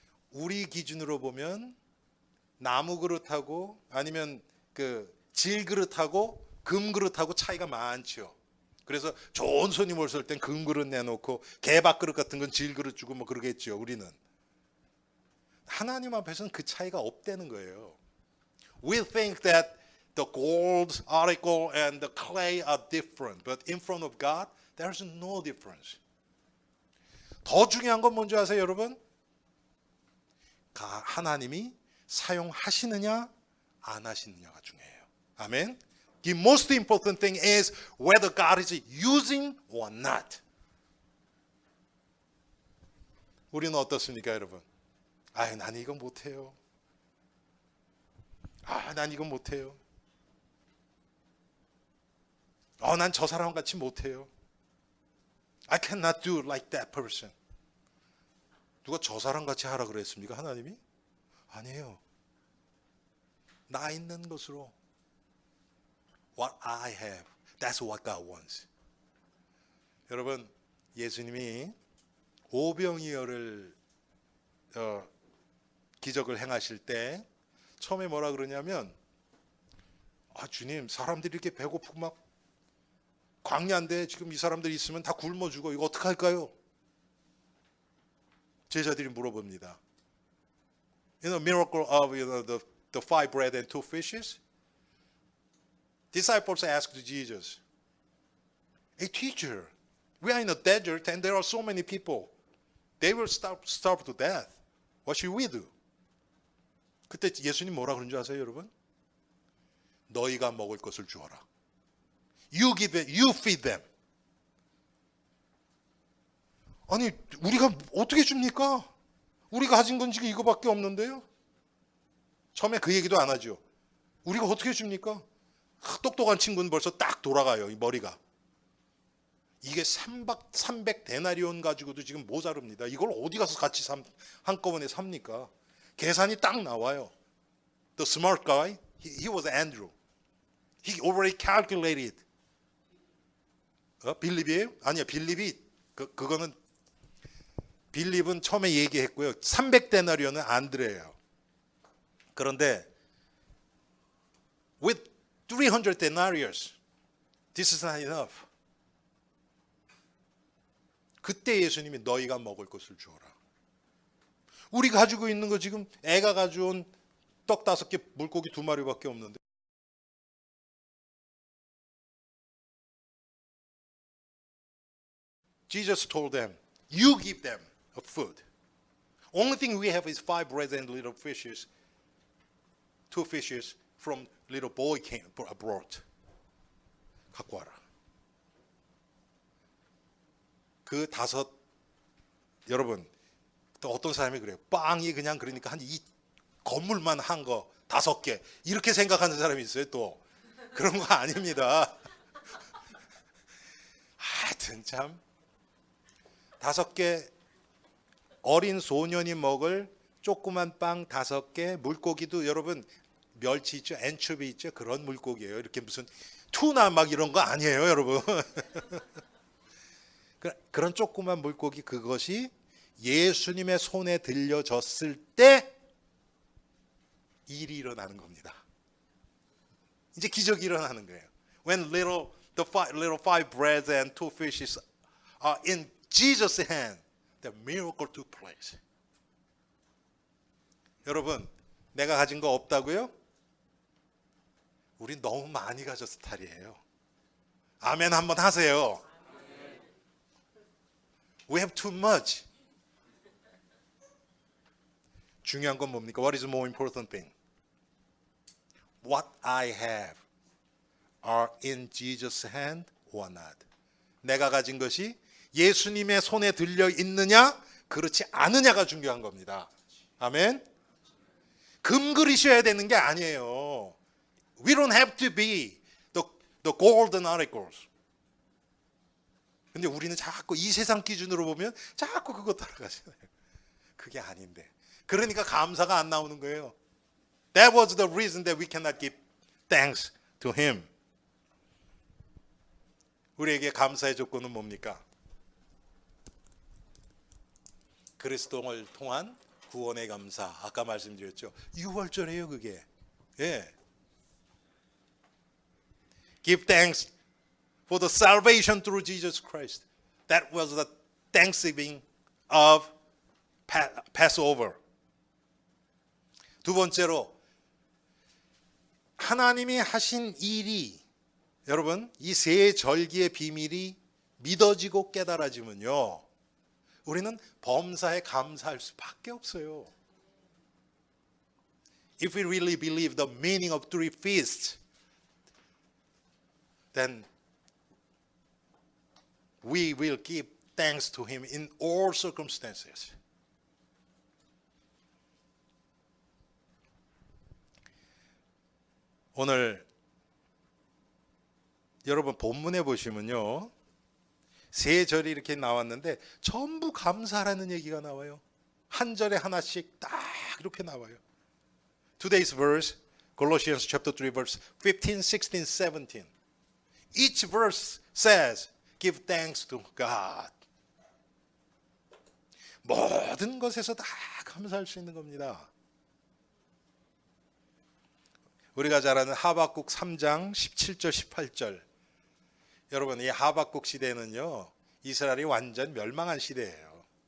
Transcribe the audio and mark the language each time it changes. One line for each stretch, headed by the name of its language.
Korean: 우리 기준으로 보면 나무 그릇하고 아니면 그 질 그릇하고 금 그릇하고 차이가 많죠. 그래서 좋은 손님 오실 땐 금 그릇 내놓고 개밥 그릇 같은 건 질 그릇 주고 뭐 그러겠죠. 우리는. 하나님 앞에서는 그 차이가 없다는 거예요.
English: We think that the gold article and the clay are different, but in front of God, there's no difference.
Korean: 더 중요한 건 뭔지 아세요, 여러분? 하나님이 사용하시느냐 안 하시느냐가 중요해요. 아멘.
English: The most important thing is whether God is using or not.
Korean: 우리는 어떻습니까, 여러분? 난 이건 못해요. 난 이건 못해요. 난 저 사람 같이 못해요.
English: I cannot do like that person.
Korean: 누가 저 사람 같이 하라 그랬습니까, 하나님이? 아니에요. 나 있는 것으로
English: what I have, that's what God wants.
Korean: 여러분, 예수님이 오병이어를 기적을 행하실 때 처음에 뭐라 그러냐면 주님, 사람들이 이렇게 배고프고 막 광야인데 지금 이 사람들이 있으면 다 굶어 죽어. 이거 어떡할까요? 제자들이 물어봅니다.
English: Miracle of the 5 bread and 2 fishes. Disciples asked Jesus, "Hey teacher, we are in a desert and there are so many people. They will starve to death. What should we do?"
Korean: 그때 예수님 뭐라 그런 줄 아세요, 여러분? 너희가 먹을 것을 주어라.
English: You give it, you feed them.
Korean: 아니, 우리가 어떻게 줍니까? 우리가 가진 건 지금 이거밖에 없는데요. 처음에 그 얘기도 안 하죠. 우리가 어떻게 줍니까? 똑똑한 친구는 벌써 딱 돌아가요, 이 머리가. 이게 300 데나리온 가지고도 지금 모자릅니다. 이걸 어디 가서 같이 한꺼번에 삽니까? 계산이 딱 나와요.
English: The smart guy, he was Andrew. He already calculated.
Korean: 빌립이에요? 아니요, 빌립이 그거는 빌립은 처음에 얘기했고요. 300데나리온은 안드레예요. 그런데
English: with 300 denarius, this is not enough.
Korean: 그때 예수님이 너희가 먹을 것을 주어라. 우리 가지고 있는 거 지금 애가 가져온 떡 5개, 물고기 2마리밖에 없는데.
English: Jesus told them, you give them a food. Only thing we have is 5 bread and little fishes, 2 fishes from little boy brought.
Korean: 갖고 와라. 그 5, 여러분, 또 어떤 사람이 그래요. 빵이 그냥 그러니까 한 이 건물만 한 거 5개 이렇게 생각하는 사람이 있어요. 또 그런 거 아닙니다. 하여튼 참 5개 어린 소년이 먹을 조그만 빵 5개, 물고기도 여러분 멸치 있죠, 엔초비 있죠, 그런 물고기예요. 이렇게 무슨 투나 막 이런 거 아니에요, 여러분. 그런 조그만 물고기, 그것이 예수님의 손에 들려졌을 때 일이 일어나는 겁니다. 이제 기적이 일어나는 거예요.
English: When little five breads and 2 fishes are in Jesus' hand, the miracle took place.
Korean: 여러분, 내가 가진 거 없다고요? 우리 너무 많이 가져서 탈이에요. 아멘 한번 하세요.
English: We have too much.
Korean: 중요한 건 뭡니까?
English: What is the more important thing? What I have are in Jesus' hand or not?
Korean: 내가 가진 것이 예수님의 손에 들려 있느냐, 그렇지 않느냐가 중요한 겁니다. 아멘. 금그리셔야 되는 게 아니에요.
English: We don't have to be the golden articles.
Korean: 근데 우리는 자꾸 이 세상 기준으로 보면 자꾸 그거 따라가잖아요. 그게 아닌데. 그러니까 감사가 안 나오는 거예요.
English: That was the reason that we cannot give thanks to Him.
Korean: 우리에게 감사의 조건은 뭡니까? 그리스도를 통한 구원의 감사. 아까 말씀드렸죠. 6월절이에요, 그게. 예.
English: Give thanks for the salvation through Jesus Christ. That was the thanksgiving of Passover.
Korean: 두 번째로, 하나님이 하신 일이, 여러분, 이 세 절기의 비밀이 믿어지고 깨달아지면요, 우리는 범사에 감사할 수밖에 없어요.
English: If we really believe the meaning of 3 feasts, then we will give thanks to Him in all circumstances.
Korean: 오늘 여러분 본문에 보시면요, 세 절이 이렇게 나왔는데 전부 감사라는 얘기가 나와요. 한 절에 하나씩 딱 이렇게 나와요.
English: Today's verse, Colossians chapter 3 verse 15, 16, 17. Each verse says, give thanks to God.
Korean: 모든 것에서 다 감사할 수 있는 겁니다. 우리가 잘 아는 하박국 3장 17절 18절. 여러분, 이 하박국 시대는요, 이스라엘이 완전 멸망한 시대예요.